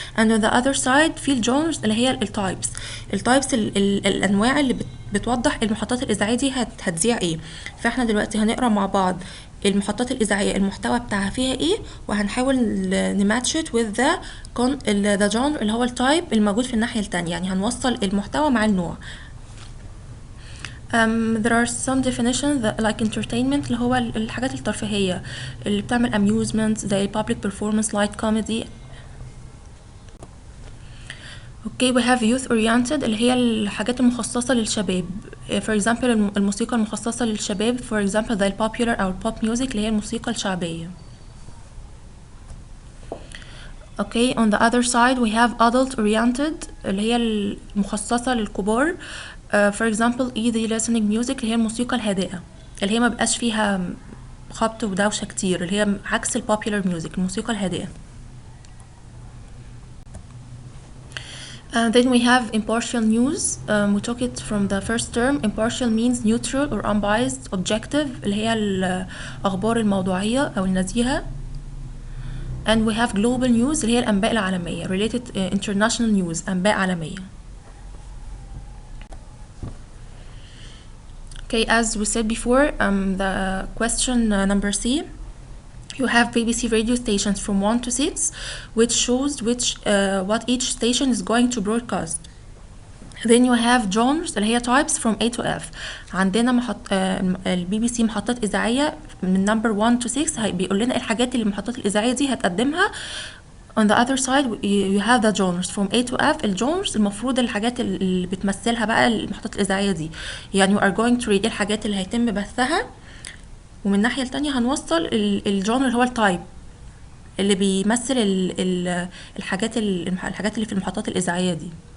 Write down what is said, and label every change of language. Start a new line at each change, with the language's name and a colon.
English: and on the other side
Arabic: في الجونرز اللي هي التايبس الانواع اللي بتوضح المحطات الاذاعيه دي هتذيع ايه. فاحنا دلوقتي هنقرا مع بعض المحطات الاذاعيه المحتوى بتاعها فيها ايه، وهنحاول نماتش
English: it with the genre
Arabic: اللي هو التايب الموجود في الناحيه التانية، يعني هنوصل المحتوى مع النوع.
English: There are some definitions like entertainment
Arabic: اللي هو الحاجات الترفيهية اللي بتعمل
English: amusement زي public performance light comedy. Okay, we have youth oriented
Arabic: اللي هي الحاجات المخصصة للشباب.
English: For example
Arabic: الموسيقى المخصصة للشباب
English: for example
Arabic: زي popular أو pop music اللي هي الموسيقى الشعبية.
English: Okay, on the other side we have adult oriented
Arabic: اللي هي المخصصة للكبار. For example
English: easy listening music
Arabic: اللي هي الموسيقى الهادئة اللي هي ما بقاش فيها خبط ودوشة كتير، اللي هي عكس
English: popular music
Arabic: الموسيقى الهادئة.
English: Then we have impartial news. We took it from the first term. Impartial means neutral or unbiased, objective
Arabic: اللي هي الأخبار الموضوعية أو النزيهة.
English: And we have global news
Arabic: اللي هي الأنباء العالمية
English: related international news
Arabic: أنباء عالمية.
English: Okay, as we said before, the question number C, you have BBC radio stations from 1 to 6, which shows what each station is going to broadcast. Then you have genres اللي هي types from A to F.
Arabic: عندنا البي بي سي محطات إذاعية من
English: number 1 to 6
Arabic: بيقول لنا الحاجات اللي المحطات الإذاعية دي هتقدمها.
English: On the other side you have the genres from A to F.
Arabic: الجونرز المفروض الحاجات اللي بتمثلها بقى المحطات الإذاعية دي، يعني
English: we are going to read
Arabic: الحاجات اللي هيتم بثها، ومن الناحية التانية هنوصل الجونر اللي هو التايب اللي بيمثل الحاجات اللي في المحطات الإذاعية دي.